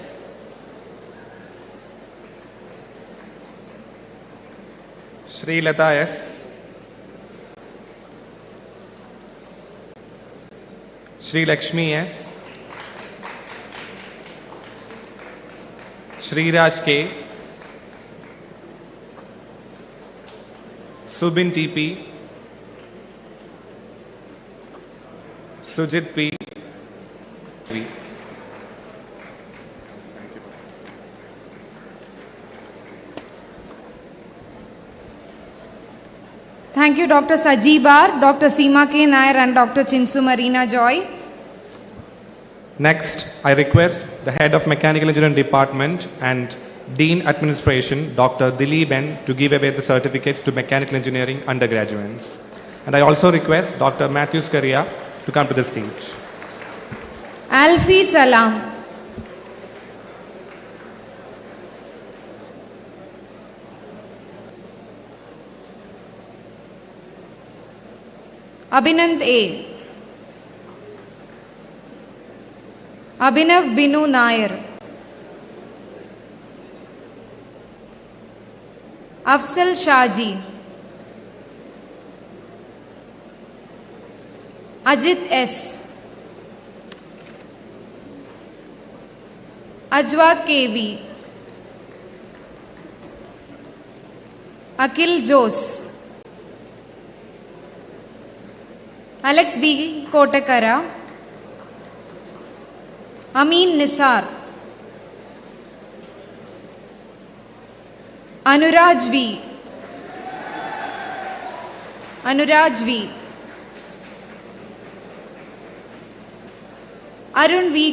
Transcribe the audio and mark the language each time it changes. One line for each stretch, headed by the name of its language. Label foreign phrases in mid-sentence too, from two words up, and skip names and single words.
English: Sri Lata S, Sri Lakshmi S, Sri Raj K, Subin TP, Sujit P. Thank you, Dr. Saji Bar, Dr. Seema K. Nair and Dr. Chinsu Marina Joy. Next, I request the Head of Mechanical Engineering Department and Dean Administration, Dr. Dilip N, to give away the certificates to Mechanical Engineering undergraduates. And I also request Dr. Matthew Scaria to come to the stage. Alfie Salam, Abhinand A, Abhinav Binu Nair, Afsal Shaji, Ajit S, Ajwat KV, Akil Jose, Alex B. Kotakara, Amin Nisar, Anuraj V, Arun V.